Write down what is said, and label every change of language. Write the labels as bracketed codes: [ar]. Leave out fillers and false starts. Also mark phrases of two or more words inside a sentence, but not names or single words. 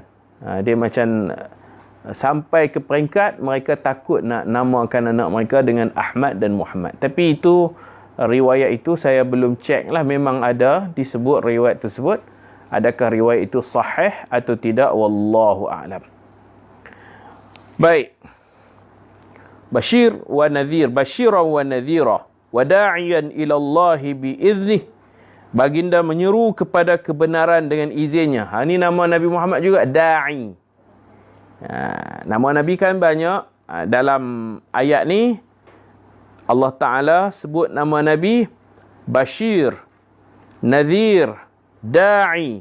[ms] Dia macam sampai ke peringkat mereka takut nak namakan anak mereka dengan Ahmad dan Muhammad. Tapi itu, riwayat itu saya belum cek lah. Memang ada disebut riwayat tersebut. Adakah riwayat itu sahih atau tidak? [ar] والله أعلم. [ms] Baik. [ar] بشير ونذير بشيرا ونذيرا وداعيا إلى الله بإذنه. [ms] Baginda menyeru kepada kebenaran dengan izinnya. Ini nama Nabi Muhammad juga, da'i. Nama Nabi kan banyak. Dalam ayat ni Allah Ta'ala sebut nama Nabi Bashir, Nadhir, Da'i.